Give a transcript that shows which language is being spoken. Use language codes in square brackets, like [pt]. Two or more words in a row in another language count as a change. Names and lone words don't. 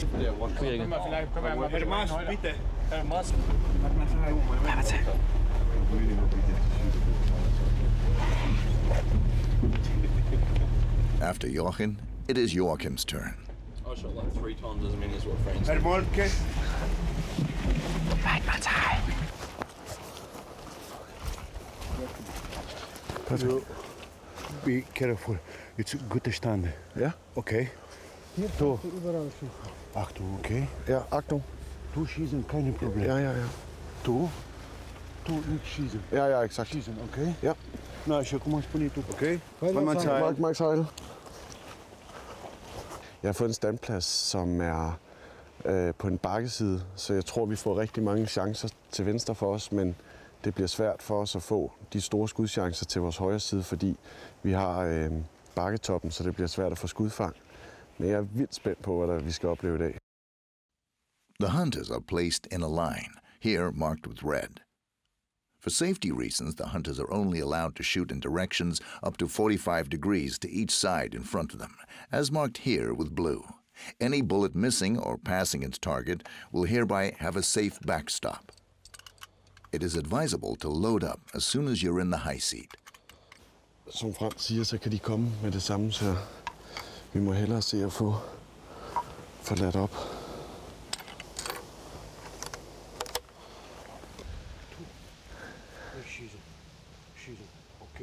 [en] After Jochen, it is Joachim's turn. I shot like 3 times as many as what friends did. Be careful. It's good stand. [de] Ja? Okay. Hier überall schießen. Achtung, okay. Ja, Achtung. Du schießen, keine Problem. Ja, ja, ja. Du nicht schießen. Ja, ja, exakt. Schießen, okay? Ja. [da] Nej, jeg kommer også på nyt, okay? Mike sejle. Jeg har fået en standplads, som er på en bakkeside, så jeg tror, vi får rigtig mange chancer til venstre for os, men det bliver svært for os at få de store skudchancer til vores højre side, fordi vi har bakketoppen, så det bliver svært at få skudfang. Men jeg er vildt spændt på, hvad vi skal opleve i dag. [en] The hunters are placed in a line, here marked with red. For safety reasons, the hunters are only allowed to shoot in directions up to 45 degrees to each side in front of them, as marked here with blue. Any bullet missing or passing its target will hereby have a safe backstop. It is advisable to load up as soon as you're in the high seat. [da] Som Frans siger, så kan de komme med det samme, så vi må hellere se at få ladt op. [de] Schießen, okay?